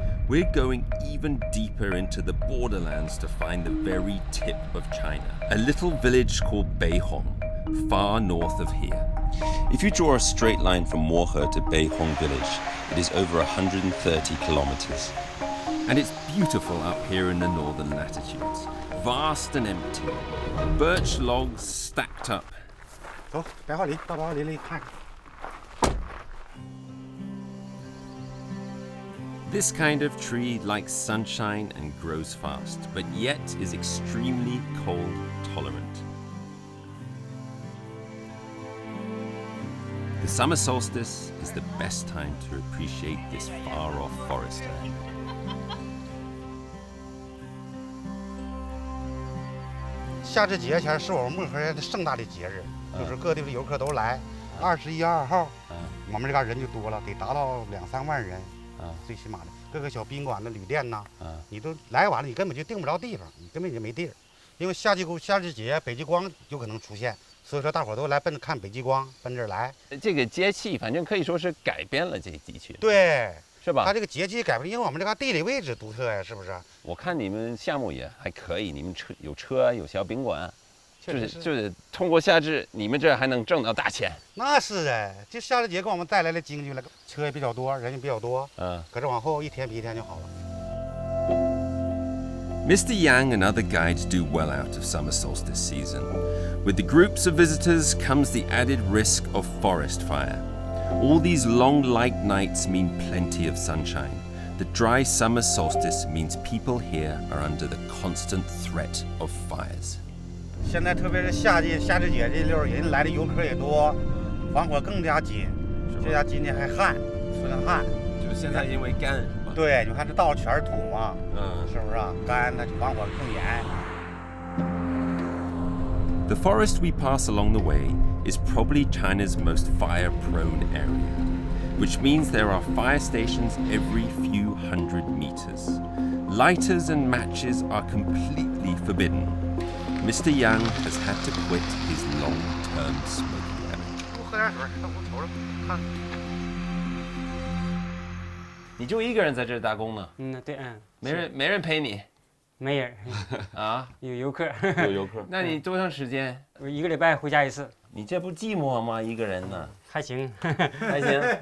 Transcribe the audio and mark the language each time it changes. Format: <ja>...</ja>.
<en>We're going even deeper into the borderlands to find the very tip of China, a little village called Beihong, far north of here. If you draw a straight line from Mohe to Beihong village, it is over 130 kilometers. And it's beautiful up here in the northern latitudes. vast and empty. Birch logs stacked up.</en> <zh>走，白桦林，到白桦林里看看。</zh> <en>This kind of tree likes sunshine and grows fast, but yet is extremely cold tolerant. The summer solstice is the best time to appreciate this far-off forest land.</en> <zh>夏至节前是我们漠河的盛大的节日，就是各地的游客都来。 21、22号，我们这嘎人就多了，得达到2、3万人。最起码的各个小宾馆的旅店呐，你都来晚了，你根本就订不着地方，你根本就没地儿，因为夏至节北极光有可能出现，所以说大伙都来奔着看北极光，奔这儿来。这个节气反正可以说是改变了这地区，对，是吧？它这个节气改变，因为我们这个地理位置独特呀，是不是？我看你们项目也还可以，你们有车有小宾馆。就是通过夏至，你们这还能挣到大钱。那是哎，这夏至节给我们带来了经济了，车也比较多，人也比较多。可是往后一天比一天就好了。</zh> <en>Mr. Yang and other guides do well out of summer solstice season. With the groups of visitors comes the added risk of forest fire. All these long light nights mean plenty of sunshine. The dry summer solstice means people here are under the constant threat of fires.</en> <zh>现在特别是夏至节这溜，人来的游客也多，防火更加紧。这家今天还旱，出现旱。就是现在因为干是吧？对，你看这道全是土嘛，是不是啊？干，那就防火更严。</zh> <en>The forest we pass along the way is probably China's most fire-prone area, which means there are fire stations every few hundred meters. Lighters and matches are completely forbidden. Mr. Yang has had to quit his long-term smoking habit.</en> <zh>多喝点水，我瞅瞅看。你就一个人在这儿打工呢？对，没人陪你？没人啊？有游客。有游客？那你多长时间？我1个礼拜回家一次。你这不寂寞吗？一个人呢？还行，还行，</zh>